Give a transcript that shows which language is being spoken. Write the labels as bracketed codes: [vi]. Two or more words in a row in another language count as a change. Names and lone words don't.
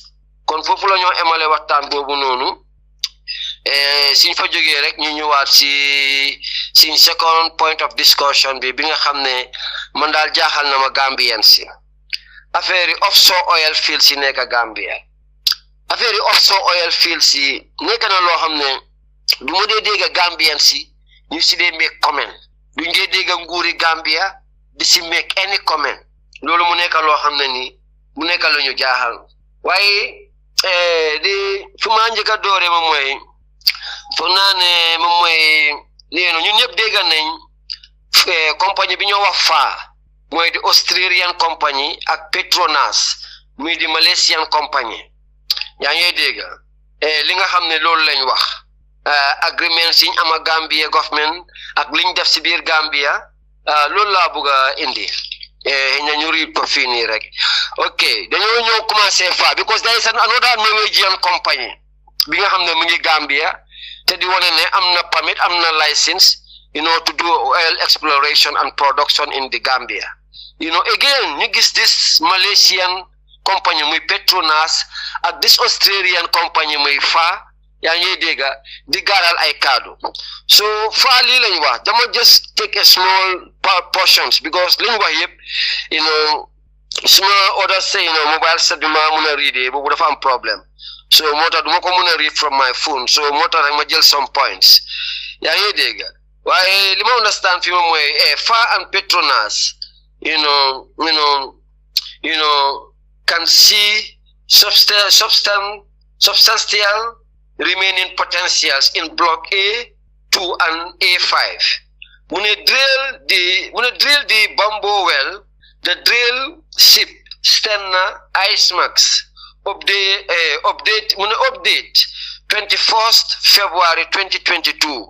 [wo] Kon foofu la ñoo emale waxtaan boobu noonu. Suñ fa jógee rek ñu ñëwaat si suñ [en] second point of discussion [wo] bi nga xam ne man daal jaaxal na ma Gambien si. Affaire [en] offshore oil fields [wo] si nekk Gambia. Affaire yi [en] offshore oil fields [wo] yi nekk na loo xam ne du ma dee dégg Gambien si ñu si dee [en] make comment [wo] duñ dee dégg nguuri Gambia di si [en] make any comment [wo] loolu mu nekk loo xam ne nii mu nekk lu ñu jaaxal waaye di fu ma njëkk a doore moom mooy foog naa ne moom mooy ñun ñëpp dégg nañ compagnie bi ñoo wax FA mooy di Australian compagnie ak Petronas muy di Malaysian compagnie yaa ngi dégg li nga xam ne loolu lañ wax agreement siñ am ak Gambia government ak liñ def si biir Gambia loolu laa bëgg a indi ñu read ko fii nii rek ok dañoo ñëw commencé fa [en] because there is another Norwegian company [wo] bi nga xam ne mu ngi Gambia te di wane ne am na permit am na license [en] to do oil exploration and production in the Gambia [wo] again ñu gis [en] this Malaysian company [wo] muy Petronas ak [en] this Australian company [wo] muy FA yaa ngi dégg di gaaral ay kaddu so FA lii lañ wax dama [en] just take a small portions because [wo] liñ wax yëpp suma order say mobile set bi ma mun a read boobu dafa am problème so moo tax duma ko mun a read [en] from my phone [wo] so moo tax rek ma jël [en] some points [wo] yaa ngi dégg waaye li ma understand fi moom mooy [en] FA and Petronas can see substantial remaining potentials in Block A A2 and A5. Mune drill the Bambo well, the drill ship Stenna Icemax update 21st February 2022.